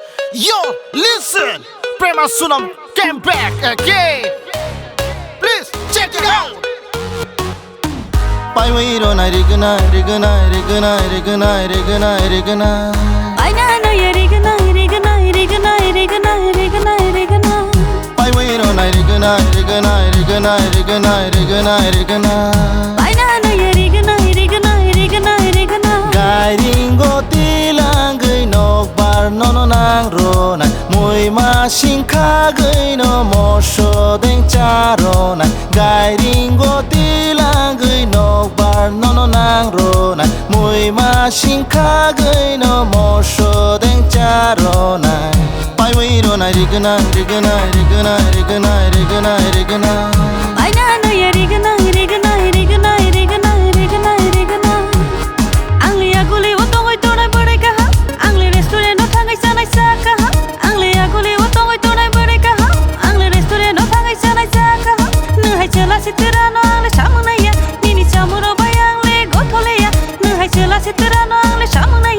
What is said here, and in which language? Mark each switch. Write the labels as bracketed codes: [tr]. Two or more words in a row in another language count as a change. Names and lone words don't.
[en] Yo, listen! Prema Sunam came back again. Please check it out. [trp] Pai wei ro nai rigana rigana rigana rigana rigana rigana. Pai na na ye rigana rigana rigana rigana rigana rigana. Pai wei ro nai rigana rigana rigana rigana rigana rigana. Pai na na ye rigana rigana rigana rigana. Gai ringo tilang gei nok bar no nang ro nai. Mui ma sing kha gei no mo sho deng cha ro nai. Gai ringo tilang gei nok bar no nang ro nai. Mui ma sing kha gei no mo sho deng cha ro nai. Pai wei ro nai rigana rigana rigana rigana rigana rigana. Pai na na ye rigana rigana rigana rigana rigana rigana. Angli aguli otong oi tonai bore ka ha. Angli restaurant no thangai sanai sa ka ha. Angli aguli otong oi tonai bore ka ha. Angli restaurant no thangai sanai sa ka ha. Nu hai chela sitera no angli samang na ya. Nini samuro bai angli gothole ya. Nu hai chela sitera no angli samang na ya.